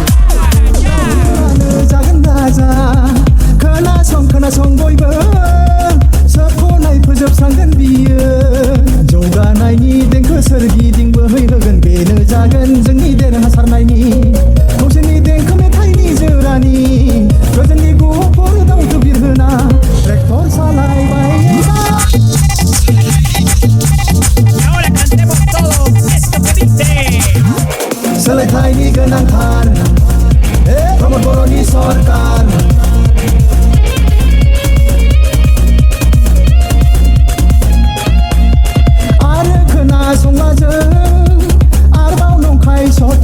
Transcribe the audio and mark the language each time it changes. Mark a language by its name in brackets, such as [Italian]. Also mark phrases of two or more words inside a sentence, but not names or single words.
[Bodo] जागोन राजा खोनासं बयबो सोबखौनाय फोजोबस्रांगोन बियो जौगानायनि देंखो सोरगिदिं बोहैहोगोन बेनो जागोन जोंनि देरहासारनायनि गावसोरनि देंखो मेथाइनि जोरानि गोजोननि गुफुर दावथु बिरहोना ट्रेक्टर सालायबाय [Spanish] Ahora cantemos todos esto que dice. [Bodo] सोलायथायनि गोनांथार प्रमद बर'नि सरकार आरो खोनासंला जों आरोबाव नंखाय सत